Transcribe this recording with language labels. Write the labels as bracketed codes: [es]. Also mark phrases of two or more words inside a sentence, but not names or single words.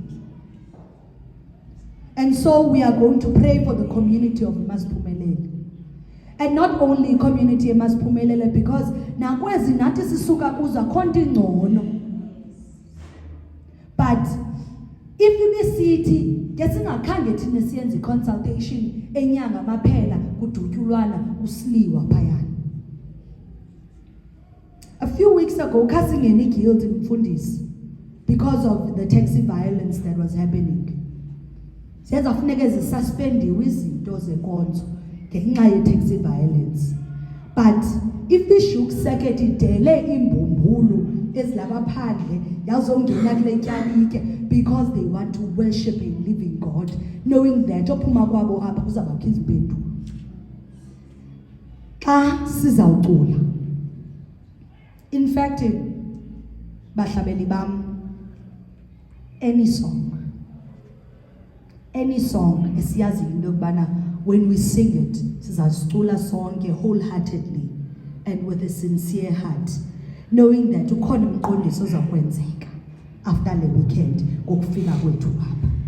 [en] And so we are going to pray for the community of Masiphumelele. And not only community of Masiphumelele, because [xh] nakwezi nathi sisuka kuzo akhonto ingcono. [en] But if [xh] ibisithi ke singakhange thina siyenze consultation enyanga amaphela kudutyulwana kusliwa phayana. [en] A few weeks ago [xh] khasingene guild mfundisi [en] because of the taxi violence that was happening. [xh] Siyenza funeke zisuspendiwe izinto zenkonzo ngenxa ye-taxi violence. [en] But if [xh] i-Hoek circuit idele imbumbulu ezilapha phandle yazongena kule tyalike [en] because they want to worship a living God, knowing that [xh] ophuma kwabo apha kuzabakho izimpendulo. Xa sizawucula, [en] in fact, [xh] bahlabeli bam, [en] any song [xh] esiyaziyo into yokubana [en] when we sing it [xh] sizazicula sonke [en] wholeheartedly and with a sincere heart, knowing that [xh] ukhona umqondiso ozakwenzeka [en] after the weekend [xh] ngokufika kwethu apha.